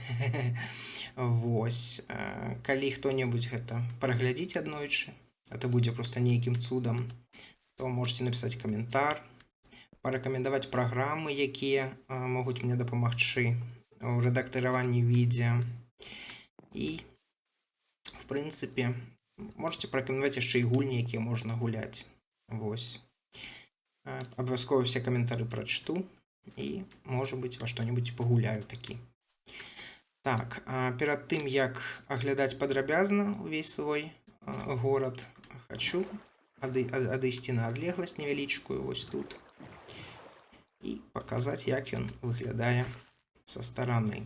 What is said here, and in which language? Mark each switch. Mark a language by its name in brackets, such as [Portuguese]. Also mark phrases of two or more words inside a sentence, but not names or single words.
[Belarusian] Вось. Калі хто-небудзь гэта праглядзіць аднойчы, это будзе просто нейкім цудам, то можете напісаць каментар, парэкамендаваць праграмы, якія могуць мне дапамагчы ў рэдактыраванні відео. І, в прынцыпе, можете парэкамендаваць яшчэ і гульні, якія можна гуляць. Вось. Абавязкова все каментары прачту і, можа быць, во што-небудзь пагуляю такі. Так, перад тым, як аглядаць падрабязна ўвесь свой горад, хочу адысці на адлегласць невялічкую, вось тут, і паказаць, як ён выглядае са стараны.